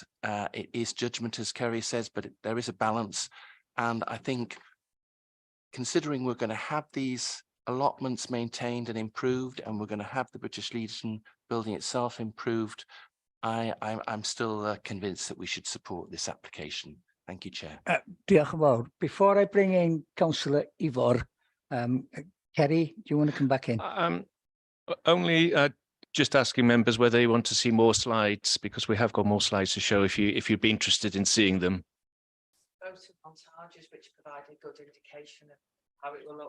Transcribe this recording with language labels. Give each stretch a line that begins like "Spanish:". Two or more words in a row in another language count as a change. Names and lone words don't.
English: It is judgment, as Kerry says, but there is a balance. And I think considering we're going to have these allotments maintained and improved, and we're going to have the British Legion building itself improved, I'm still convinced that we should support this application. Thank you, Chair.
Welsh: Diolch yn fawr.
English: Before I bring in Councillor Ifor, Kerry, do you want to come back in? Only just asking members whether they want to see more slides, because we have got more slides to show if you'd be interested in seeing them. Photo montages which provide a good indication of how it will look.